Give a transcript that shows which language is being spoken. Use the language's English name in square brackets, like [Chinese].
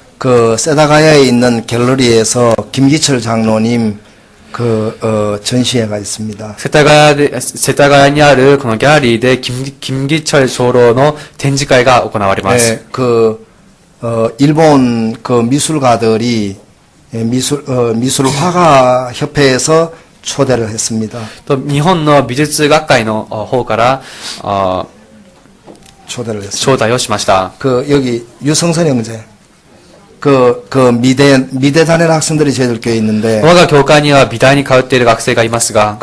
[Korean] 그 세다가야에 있는 갤러리에서 김기철 장로님 그 전시회가 있습니다. [Japanese] 世田谷にあるこのギャラリーで김기철長老の展示会が行われます。 [Korean] 네, 그 일본 그 미술가들이 미술 화가 협회에서 초대를 했습니다. [Japanese] と日本の美術学会の方から [Korean] 초대를 했습니다. [Japanese] 招待をしました。 [Korean] 그 여기 유성선 형제 그 미대 다니는 학생들이 저희들 교회에 있는데 [Japanese] 我が教会には美大に通っている学生がいますが、